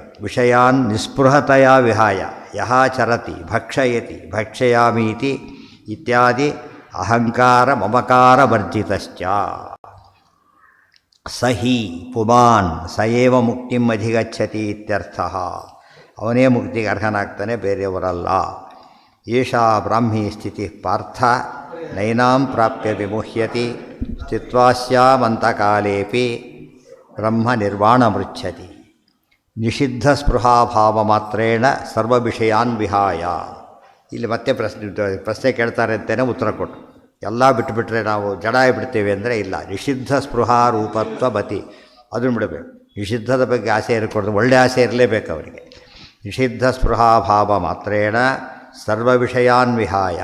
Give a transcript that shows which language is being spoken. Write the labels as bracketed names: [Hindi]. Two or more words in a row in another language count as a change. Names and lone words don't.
[Sanskrit] ವಿಷಯಾನ್ ನಿಸ್ಪೃಹತೆಯ ವಿಹಾಯ ಯಹ ಚರತಿ ಭಕ್ಷಯತಿ ಭಕ್ಷಯಾಮೀತಿ ಇತ್ಯಾದಿ ಅಹಂಕಾರ ಮಮಕಾರ ವರ್ಜಿತಶ್ಚ. ಸಹಿ ಪುಮಾನ್ ಸಯೇವ ಮುಕ್ತಿಂ ಅಧಿಗಚ್ಚತಿ ಇತ್ಯರ್ಥ. [Kannada] ಅವನೇ ಮುಕ್ತಿಗೆ ಅರ್ಹನಾಗ್ತಾನೆ, ಬೇರೆಯವರಲ್ಲ. [Sanskrit] ಏಷಾ ಬ್ರಾಹ್ಮೀ ಸ್ಥಿತಿ ಪಾರ್ಥ ನೈನಾಂ ಪ್ರಾಪ್ಯ ವಿಮುಹ್ಯತಿ ಸ್ಥಿತ್ವಾಸ್ಯಾಮಂತಕಾಲೇಪಿ ಬ್ರಹ್ಮ ನಿರ್ವಾಣ ಮೃಚ್ಛತಿ. ನಿಷಿದ್ಧ ಸ್ಪೃಹಾಭಾವ ಮಾತ್ರೇಣ ಸರ್ವ ವಿಷಯಾನ್ ವಿಹಾಯ. [Kannada] ಇಲ್ಲಿ ಮತ್ತೆ ಪ್ರಶ್ನೆ ಕೇಳ್ತಾರೆ ಅಂತಲೇ ಉತ್ತರ ಕೊಟ್ಟು, ಎಲ್ಲ ಬಿಟ್ಟುಬಿಟ್ರೆ ನಾವು ಜಡ ಬಿಡ್ತೇವೆ ಅಂದರೆ ಇಲ್ಲ. [Sanskrit] ನಿಷಿದ್ಧ ಸ್ಪೃಹಾ ರೂಪತ್ವ ಬತಿ, [Kannada] ಅದನ್ನು ಬಿಡಬೇಕು. ನಿಷಿದ್ಧದ ಬಗ್ಗೆ ಆಸೆ ಇರಕೊಡ್ದು, ಒಳ್ಳೆಯ ಆಸೆ ಇರಲೇಬೇಕು ಅವರಿಗೆ. [Sanskrit] ನಿಷಿದ್ಧ ಸ್ಪೃಹಾಭಾವ ಮಾತ್ರೇಣ ಸರ್ವ ವಿಷಯಾನ್ ವಿಹಾಯ.